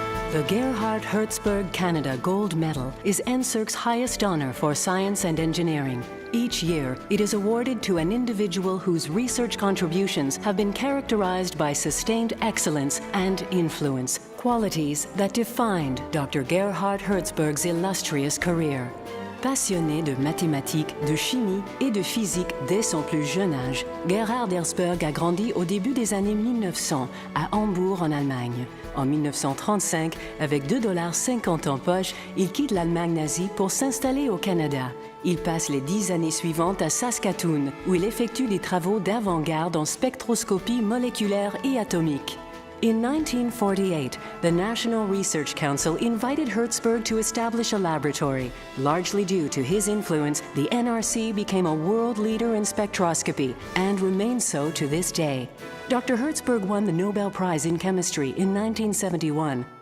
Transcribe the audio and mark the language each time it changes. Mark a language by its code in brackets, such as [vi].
[en] The Gerhard Hertzberg Canada Gold Medal is NSERC's highest honor for science and engineering. Each year, it is awarded to an individual whose research contributions have been characterized by sustained excellence and influence, qualities that defined Dr. Gerhard Hertzberg's illustrious career. [fr] Passionné de mathématiques, de chimie et de physique dès son plus jeune âge, Gerhard Hertzberg a grandi au début des années 1900 à Hambourg en Allemagne. En 1935, avec 2,50 $ en poche, il quitte l'Allemagne nazie pour s'installer au Canada. Il passe les 10 années suivantes à Saskatoon, où il effectue des travaux d'avant-garde en spectroscopie moléculaire et atomique. [en] In 1948, the National Research Council invited Hertzberg to establish a laboratory. Largely due to his influence, the NRC became a world leader in spectroscopy and remains so to this day. Dr. Hertzberg won the Nobel Prize in Chemistry in 1971.